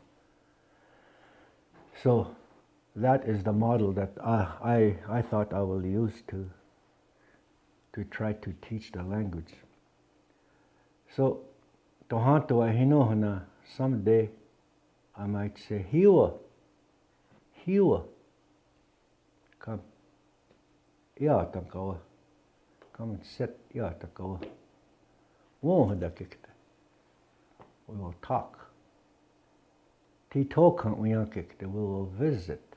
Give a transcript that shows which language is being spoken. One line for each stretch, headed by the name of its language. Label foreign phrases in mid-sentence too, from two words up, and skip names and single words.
English: So that is the model that I thought I will use to try to teach the language. So
Laka (Nigeria): tohanto ahinohana,
English: someday I might say hiwa, come, iatakawa, come and sit iatakawa. Wohadakikta, we will talk.
Laka (Nigeria): Titokan uyakikta,
English: we will visit.